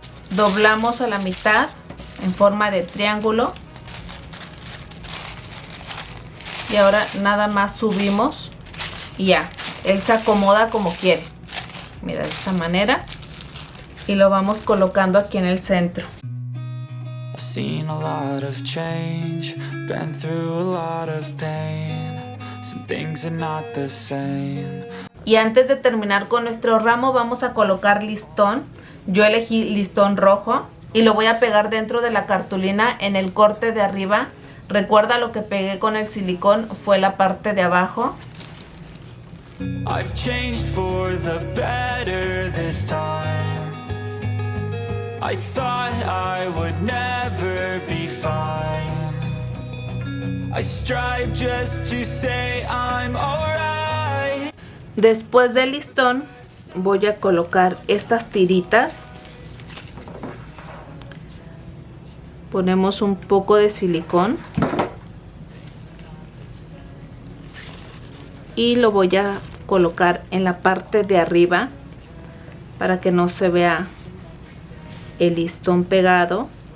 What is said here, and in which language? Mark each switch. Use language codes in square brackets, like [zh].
[es] Doblamos a la mitad en forma de triángulo. Y ahora nada más subimos y ya, él se acomoda como quiere. Mira, de esta manera. Y lo vamos colocando aquí en el centro. [en] I've seen a lot of change, been through a lot of pain. Some things are not the same. [es] Y antes de terminar con nuestro ramo vamos a colocar listón. Yo elegí listón rojo y lo voy a pegar dentro de la cartulina en el corte de arriba. Recuerda, lo que pegué con el silicón fue la parte de abajo. [en] I've changed for the better this time. I thought I would never be fine. I strive just to say I'm alright. [es] Después del listón voy a colocar estas tiritas. Ponemos un poco de silicón y lo voy a colocar en la parte de arriba para que no se vea el listón pegado.